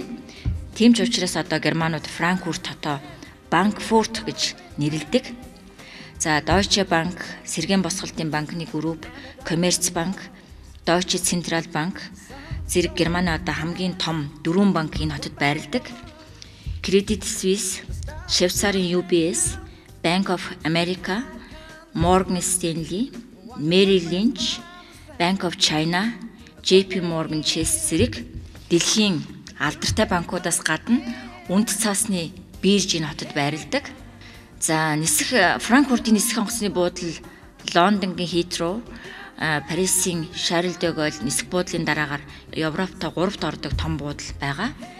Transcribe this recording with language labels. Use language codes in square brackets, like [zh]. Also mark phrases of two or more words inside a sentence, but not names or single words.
[mn] Тийм ч учраас одоо германууд Франкфурт хотоо Банкфурт гэж нэрлэдэг. За Deutsche Bank, Сэргээн босголтын банкны групп, Commerzbank, Deutsche Zentralbank зэрэг Германы одоо хамгийн том 4 банк энэ хотод байрладаг. Credit Suisse, Швейцарын UBS, Bank of America, Morgan Stanley, Merrill Lynch, Bank of China, JP Morgan Chase зэрэг дэлхийн алдартай банкудаас гадна үнд цаасны бирж энэ хотод байрладаг. За нисэх Франкфуртын нисэх онгоцны буудлал Лондонгийн Heathrow, Парисын Charles de Gaulle нисэх буудлын дараагаар Европт 3-т ордог том буудал байгаа.